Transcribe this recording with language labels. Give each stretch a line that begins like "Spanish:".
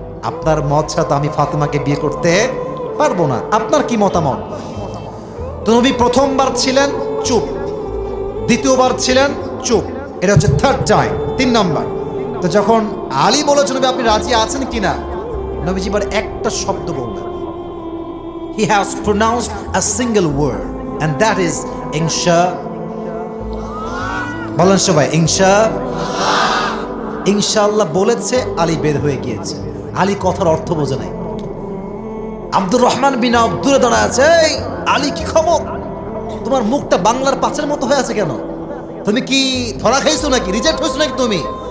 Bangla: আপনার মত ছাড়া তো আমি ফাতেমাকে বিয়ে করতে পারবো না, আপনার কি মতামত? তো নবী প্রথমবার ছিলেন চুপ, দ্বিতীয়বার ছিলেন চুপ, এটা হচ্ছে থার্ড টাইম, 3 নম্বর। তো যখন আলী বলেছে, নবী আপনি রাজি আছেন কিনা, নবীজি এবার একটা শব্দ বললেন।
English: He has pronounced a single word and that is ইনশা।
Bangla: বলেন সবাই ইনশাআল্লাহ বলেছে, আলী বের হয়ে গিয়েছে। আলী কথার অর্থ বোঝে নাই। আব্দুর রহমান বিন আওফ দূরে দাঁড়ায় আছে, এই আলী কি খবর, তোমার মুখটা বাংলার পাঁচের মতো হয়ে আছে কেন, তুমি কি ধরা খাইছো নাকি, রিজেক্ট হয়েছো নাকি তুমি?